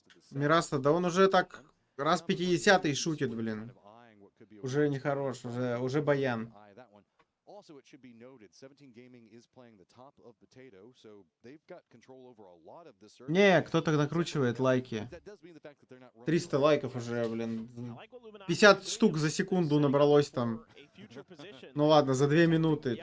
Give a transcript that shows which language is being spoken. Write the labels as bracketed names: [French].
[Russian] Мираста, да он уже так раз 50-й шутит, блин. Уже нехорош, уже баян. [English] Also, it should be noted, 17 Gaming is playing the top of Potato, so they've got control over a lot of the servers. [Russian] Не, кто-то накручивает лайки. 300 лайков уже, блин. 50 штук за секунду набралось там. Ну ладно, за 2 минуты.